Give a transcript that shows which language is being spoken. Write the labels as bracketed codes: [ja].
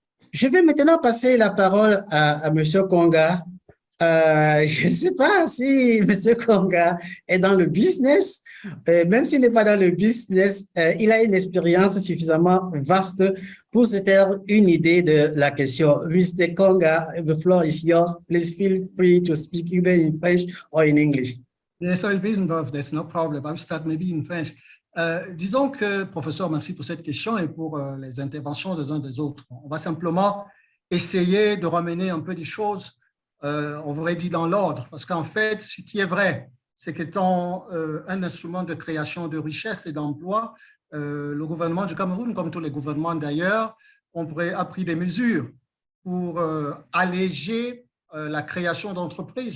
[fr] Je vais maintenant passer la parole à Monsieur Konga. Je ne sais pas si M. Konga est dans le business. Même s'il n'est pas dans le business, il a une expérience suffisamment vaste pour se faire une idée de la question. [en] Mr. Konga, the floor is yours. Please feel free to speak either in French or in English. Yes, I'll be in both. There's no problem. I'll start maybe in French. [fr] Disons que, professeur, merci pour cette question et pour les interventions des uns des autres. On va simplement essayer de ramener un peu des choses, on aurait dit dans l'ordre, parce qu'en fait, ce qui est vrai, c'est qu'étant un instrument de création de richesse et d'emploi, le gouvernement du Cameroun, comme tous les gouvernements d'ailleurs, a pris des mesures pour alléger la création d'entreprises.